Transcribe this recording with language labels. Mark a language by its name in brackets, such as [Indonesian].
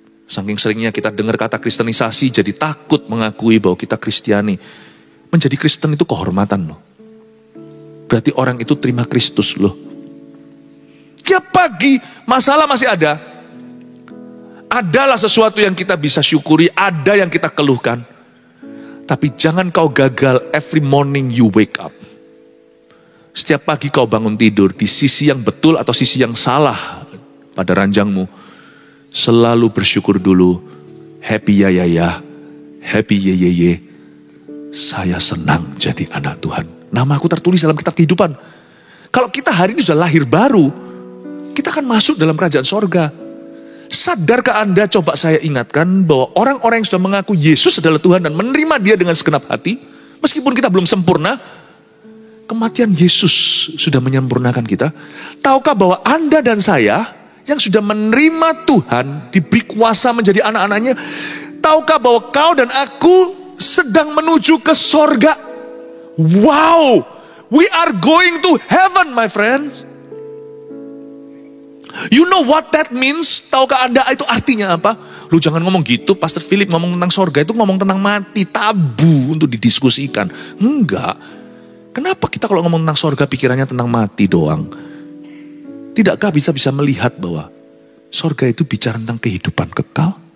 [Indonesian] Saking seringnya kita dengar kata kristenisasi, jadi takut mengakui bahwa kita Kristiani. Menjadi Kristen itu kehormatan loh. Berarti orang itu terima Kristus loh. Tiap pagi masalah masih ada. Adalah sesuatu yang kita bisa syukuri, ada yang kita keluhkan. Tapi jangan kau gagal [English] every morning you wake up. [Indonesian] Setiap pagi kau bangun tidur di sisi yang betul atau sisi yang salah pada ranjangmu. Selalu bersyukur dulu. Happy ya, happy ye. Saya senang jadi anak Tuhan. Nama aku tertulis dalam kitab kehidupan. Kalau kita hari ini sudah lahir baru, kita akan masuk dalam kerajaan sorga. Sadarkah Anda, coba saya ingatkan bahwa orang-orang yang sudah mengaku Yesus adalah Tuhan dan menerima dia dengan segenap hati, meskipun kita belum sempurna, kematian Yesus sudah menyempurnakan kita. Tahukah bahwa Anda dan saya yang sudah menerima Tuhan, diberi kuasa menjadi anak-anaknya, tahukah bahwa kau dan aku sedang menuju ke sorga? [English] Wow, we are going to heaven, my friends. You know what that means? [Indonesian] Tahukah Anda itu artinya apa? Lu jangan ngomong gitu, Pastor Philip ngomong tentang sorga itu ngomong tentang mati, tabu untuk didiskusikan. Enggak. Kenapa kita kalau ngomong tentang sorga pikirannya tentang mati doang? Tidakkah bisa melihat bahwa sorga itu bicara tentang kehidupan kekal?